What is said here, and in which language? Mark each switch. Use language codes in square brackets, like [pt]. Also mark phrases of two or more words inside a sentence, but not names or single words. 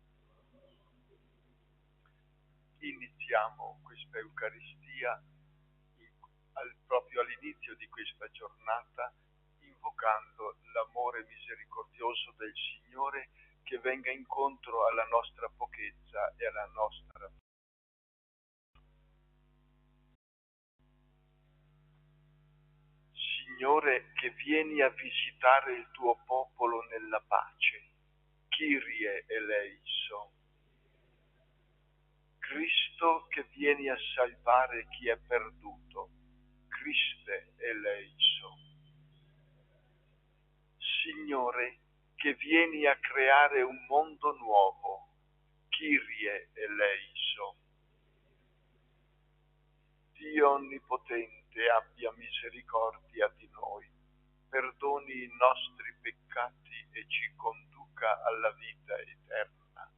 [it] Iniziamo questa Eucaristia proprio all'inizio di questa giornata, invocando l'amore misericordioso del Signore che venga incontro alla nostra pochezza e alla nostra Signore, che vieni a visitare il tuo popolo nella pace. [el] Kyrie eleison. [it] Cristo, che vieni a salvare chi è perduto. [el] Christe eleison. [it] Signore, che vieni a creare un mondo nuovo. [el] Kyrie eleison. [it] Dio Onnipotente, abbia misericordia di noi, perdoni i nostri peccati e ci conduca alla vita eterna.